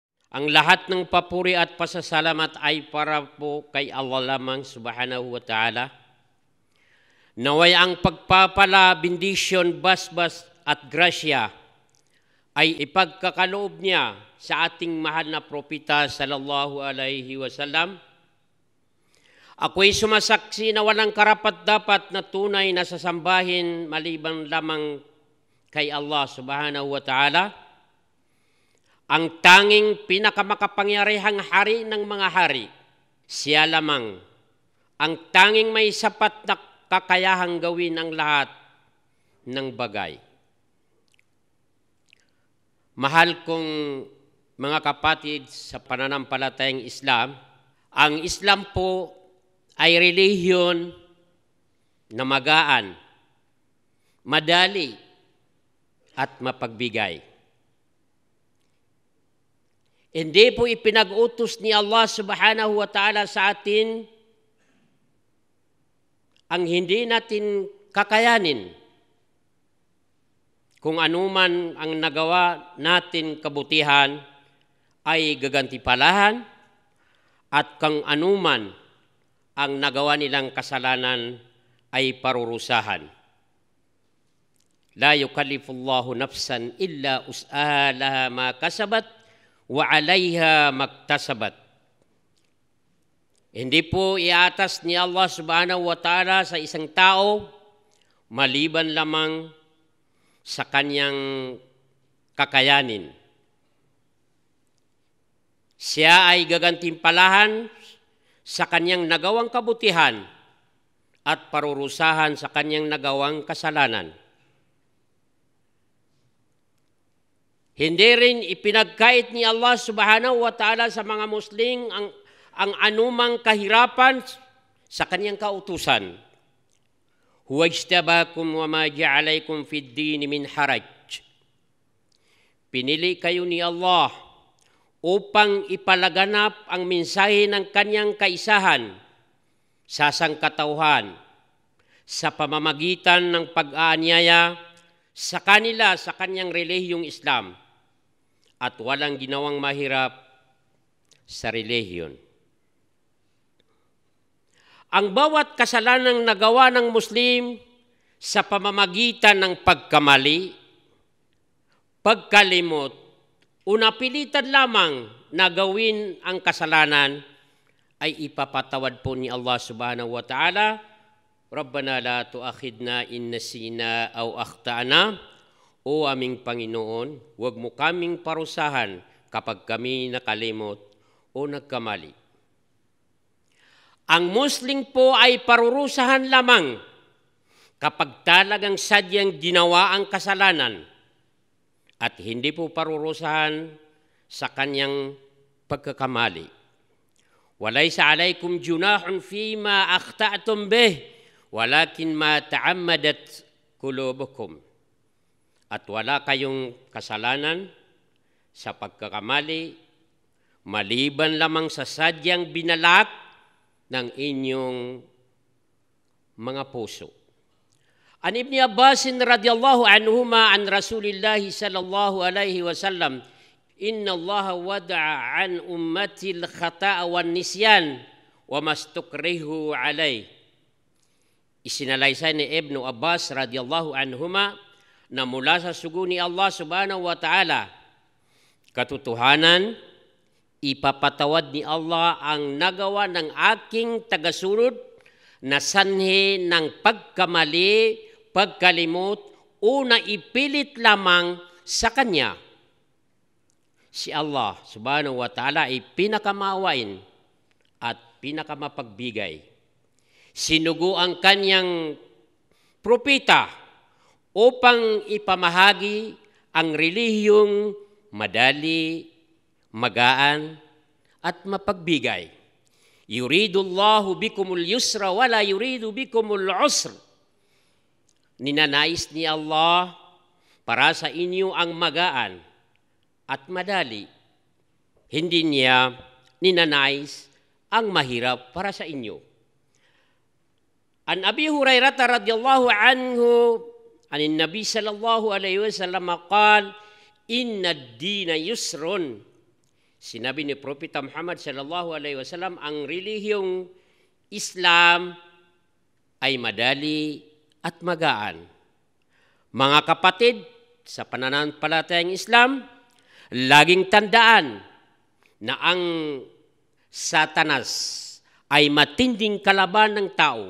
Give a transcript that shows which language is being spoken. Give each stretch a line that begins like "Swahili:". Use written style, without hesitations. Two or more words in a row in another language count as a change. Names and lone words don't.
Filipino: Ang lahat ng papuri at pasasalamat ay para po kay Allah lamang
Arabic: سبحانه وتعالى.
Filipino: Naway ang pagpapala, bendisyon, basbas at grasya ay ipagkakaloob niya sa ating mahal na propeta
Arabic: صلى الله عليه وسلم.
Filipino: Ako'y sumasaksi na walang karapat-dapat na tunay na sasambahin maliban lamang kay Allah
Arabic: سبحانه وتعالى,
Filipino: ang tanging pinakamakapangyarihang hari ng mga hari. Siya lamang ang tanging may sapat na kakayahang gawin ang lahat ng bagay. Mahal kong mga kapatid sa pananampalatayang Islam, ang Islam po ay relihiyon na magaan, madali at mapagbigay. Hindi po ipinag-utos ni Allah
Arabic: سبحانه وتعالى
Filipino: sa atin ang hindi natin kakayanin. Kung anuman ang nagawa natin kabutihan ay gagantipalahan, at kung anuman ang nagawa nilang kasalanan ay parurusahan.
Arabic: لا يكلف الله نفسا إلا وسعها لها ما كسبت وعليها ما اكتسبت.
Filipino: Hindi po iatas ni Allah
Arabic: سبحانه وتعالى
Filipino: sa isang tao maliban lamang sa kanyang kakayanin. Siya ay gagantimpalahan sa kanyang nagawang kabutihan at parurusahan sa kanyang nagawang kasalanan. Hindi rin ipinagkait ni Allah
Arabic: سبحانه وتعالى
Filipino: sa mga Muslim ang anumang kahirapan sa kanyang kautusan.
Arabic: هو اجتباكم وما جعل عليكم في الدين من حرج.
Filipino: Pinili kayo ni Allah upang ipalaganap ang mensahe ng kanyang kaisahan sa sangkatauhan sa pamamagitan ng pag-aanyaya sa kanila sa kanyang relihiyong Islam, at walang ginawang mahirap sa relihiyon. Ang bawat kasalanang nagawa ng Muslim sa pamamagitan ng pagkamali, pagkalimot, o napilitan lamang na gawin ang kasalanan ay ipapatawad po ni Allah
Arabic: سبحانه وتعالى. ربنا لا تؤاخذنا إن نسينا أو أخطأنا.
Filipino: O aming Panginoon, huwag mo kaming parusahan kapag kami nakalimot o nagkamali. Ang Muslim po ay parurusahan lamang kapag talagang sadyang ginawa ang kasalanan, at hindi po parurusahan sa kanyang pagkakamali.
Arabic: وليس عليكم جناح فيما أخطأتم به ولكن ما تعمدت قلوبكم.
Filipino: At wala kayong kasalanan sa pagkakamali, maliban lamang sa sadyang binalak ng inyong mga puso.
Arabic: عن ابن عباس رضي الله عنهما عن رسول الله صلى الله عليه وسلم إن الله وضع عن أمتي الخطأ والنسيان وما استكرهوا عليه.
Filipino: Isinalaysay ni Ibn Abbas
Arabic: رضي الله عنهما
Filipino: na mula sa sugo ni Allah
Arabic: سبحانه وتعالى,
Filipino: katotohanan, ipapatawad ni Allah ang nagawa ng aking tagasunod na sanhi ng pagkamali, pagkalimot, o naipilit lamang sa Kanya. Si Allah
Arabic: سبحانه وتعالى
Filipino: ay pinakamaawain at pinakamapagbigay. Sinugo ang Kanyang propeta upang ipamahagi ang relihiyong madali, magaan, at mapagbigay.
Arabic: يريد الله بكم اليسر ولا يريد بكم العسر.
Filipino: Ninanais ni Allah para sa inyo ang magaan at madali. Hindi niya ninanais ang mahirap para sa inyo.
Arabic: عن أبي هريرة رضي الله عنه عن النبي صلى الله عليه وسلم قال إن الدين يسر.
Filipino: Sinabi ni Propeta Muhammad
Arabic: صلى الله عليه وسلم,
Filipino: ang relihiyong Islam ay madali at magaan. Mga kapatid, sa pananampalatayang Islam, laging tandaan na ang Satanas ay matinding kalaban ng tao.